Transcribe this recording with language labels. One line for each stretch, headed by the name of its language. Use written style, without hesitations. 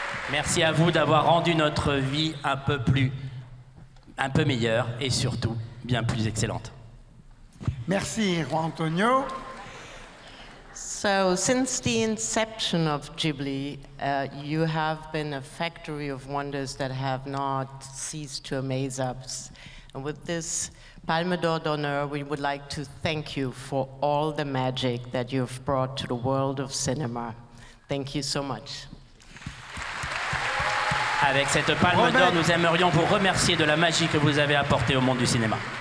French: Merci à vous d'avoir rendu notre vie un peu meilleure et surtout bien plus excellente. Merci, Juan Antonio.
English: So, since the inception of Ghibli, you have been a factory of wonders that have not ceased to amaze us. And with this Palme d'Or d'Honneur, we would like to thank you for all the magic that you've brought to the world of cinema. Thank you so much.
French: Avec cette palme d'or, nous aimerions vous remercier de la magie que vous avez apportée au monde du cinéma.